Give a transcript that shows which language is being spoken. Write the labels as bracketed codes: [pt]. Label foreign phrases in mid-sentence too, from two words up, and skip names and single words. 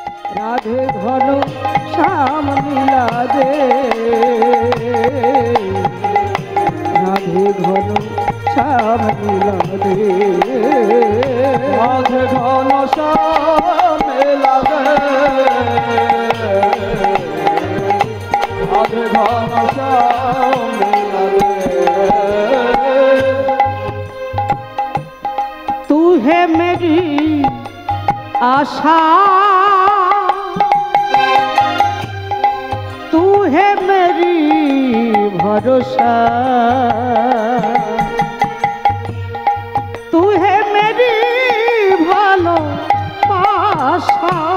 [bn] রাধে ঘন শ্যাম লীলা দে, রাধে ঘন শ্যাম লীলা দে, রাধে ঘন শ্যাম লীলা দে, রাধে ঘন শ্যাম লীলা দে। [hi] तू है मेरी आशा, तू है मेरी भरोसा, तू है मेरी भालोबासा,